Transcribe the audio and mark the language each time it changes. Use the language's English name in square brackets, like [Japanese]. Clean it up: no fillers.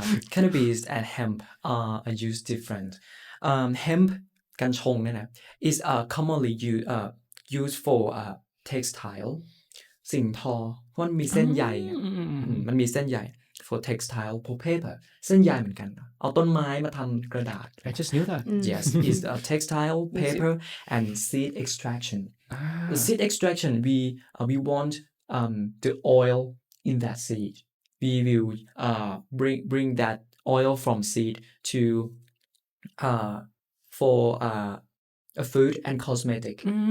[English] Cannabis and hemp are used different. [Thai] Hemp กัญชงเนี่ยนะ [English] is commonly used for textile [Thai] สิ่งทอเพราะมันมีเส้นใยมันมีเส้นใย [English] for textile for paper [Thai] เส้นใยเหมือนกันเอาต้นไม้มาทำกระดาษ [English] I just knew that. Yes, it's textile, paper, and seed extraction. The seed extraction, we want the oil in that seed. We will bring that oil from seed to for a food and cosmetic.